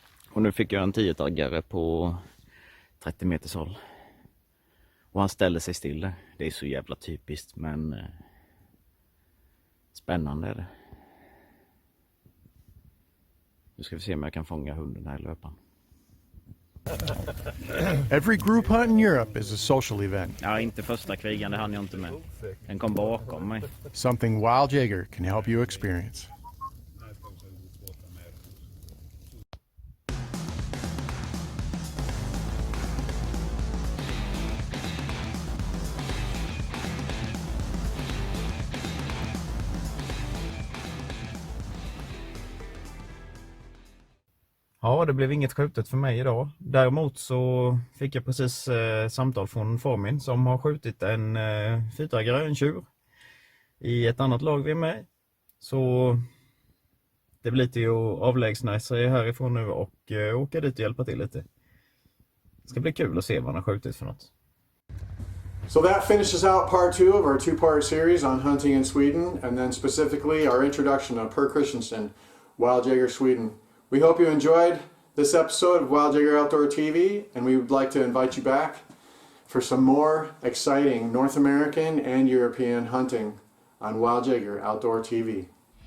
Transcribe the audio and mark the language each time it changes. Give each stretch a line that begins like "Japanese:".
Swedish: Och nu fick jag en 10-taggare på 30 meters håll. Och han ställer sig still där. Det är så jävla typiskt, men spännande är det. Nu ska vi se om jag kan fånga hunden här i löpan.
English: Every group hunt in Europe is a social event.
Swedish: Ja, inte första krigan, det hann jag inte med. Den kom bakom mig.
English: Something Wild Jaeger can help you experience.
Swedish: Ja, det blev inget skjutet för mig idag. Däremot så fick jag precis samtal från Formin som har skjutit en fyrtaggare, en tjur, i ett annat lag vi är med. Så det blir lite att avlägsna sig härifrån nu och åka dit och hjälpa till lite. Det ska bli kul att se vad han har skjutit för något.
English: So that finishes out part 2 of our 2-part series on hunting in Sweden, and then specifically our introduction of Per Kristensen, Wild Jaeger Sweden. We hope you enjoyed this episode of Wild Jaeger Outdoor TV, and we would like to invite you back for some more exciting North American and European hunting on Wild Jaeger Outdoor TV.